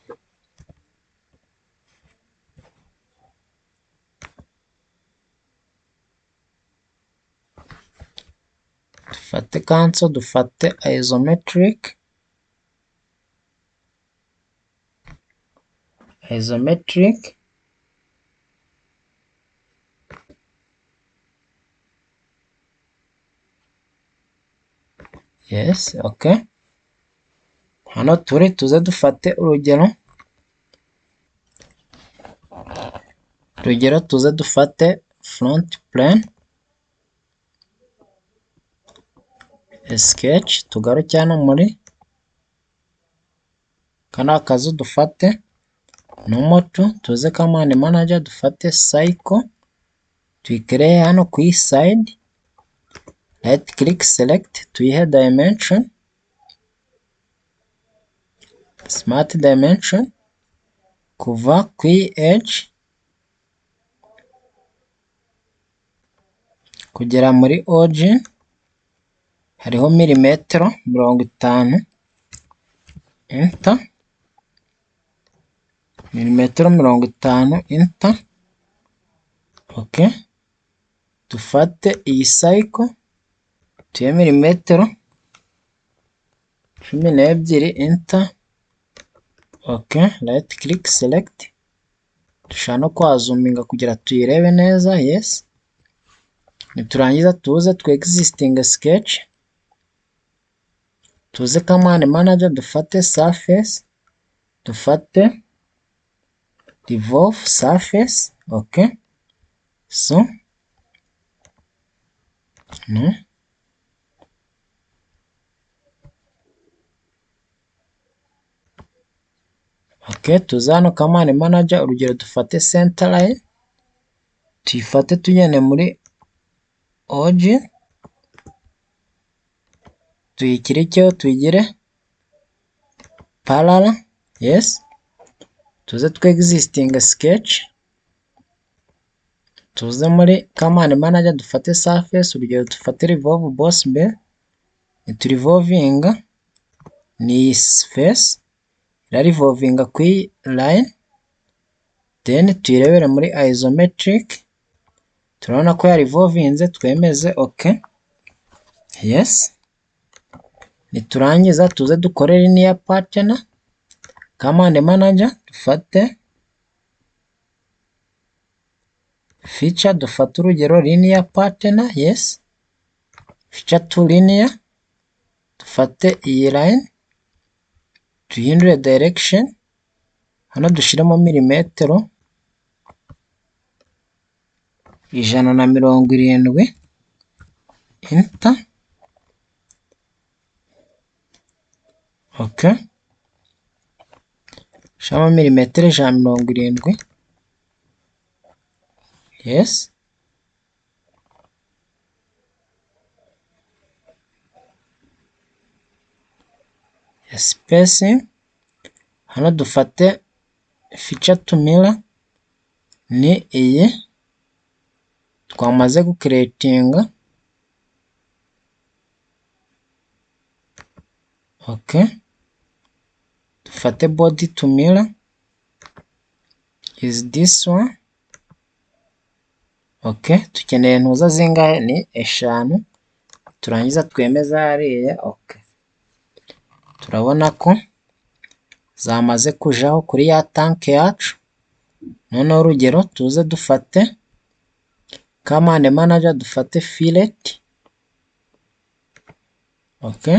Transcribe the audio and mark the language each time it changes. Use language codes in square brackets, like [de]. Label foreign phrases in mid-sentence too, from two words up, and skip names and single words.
[rw] Dufate cancel, dufate [en] isometric, yes, okay. [rw] Hano turi tuze dufate urugero, tuze dufate [en] front plane, [rw] sketch, tugaruke hano muri kano kazu, dufate [en] normal to, [rw] tuze [en] command manager, [rw] dufate cycle, tuyikireye hano ku iyi side, [en] right click select, [rw] tuyihe dimension, [en] smart dimension, [rw] kuva ku iyi edge kugera muri origin hariho milimetero 50, enter, milimetero 50, [en] enter, okay. [rw] Dufate iyi cycle tuye milimetero 12, [en] enter, okay. Right click select, [rw] dushaka no kwazuminga kugira tuyirebe neza, yes. Niturangiza tuze tu [en] existing sketch, [rw] tuze [en] command manager, [rw] dufate surface, dufate [en] revolve surface, okay. So no, okay. [rw] Tuze hano [en] command manager, [rw] urugero dufate [en] center line, [rw] tuyifate tujyane muri origin, tuyikirikeho tuyigire parallel, yes. Tuze tu [en] existing sketch, [rw] tuze muri [en] command manager, [rw] dufate surface, urugero dufate [en] revolve boss bear, [rw] niturivolvinga ni face, irarivolvinga ku line, then tuyirebere muri isometric, turabona ko yarivolvinze, twemeze [en] okay, yes. [rw] Niturangiza tuze dukore [en] linear partner, command manager, [rw] dufate feature, dufate urugero [en] linear partner, yes. Feature to linear, [rw] dufate iyi line, tuhindure direction, hano dushiremo milimetero 170, [en] enter, okay. [rw] Shamo milimetero 170, yes. [en] Spacing, [rw] hano dufate [en] feature to mirror, [rw] ni iyi twamaze gucreatinga, okay. [en] Dufate body to mirror, is this one, okay. [rw] Tukeneye ntuza zingahe, ni 5, turangiza twemeza hariya, okay. Turabona ko zamaze kujaho kuri ya tank yacu. Noneho urugero tuze dufate [en] command manager, [rw] dufate [en] fillet, okay.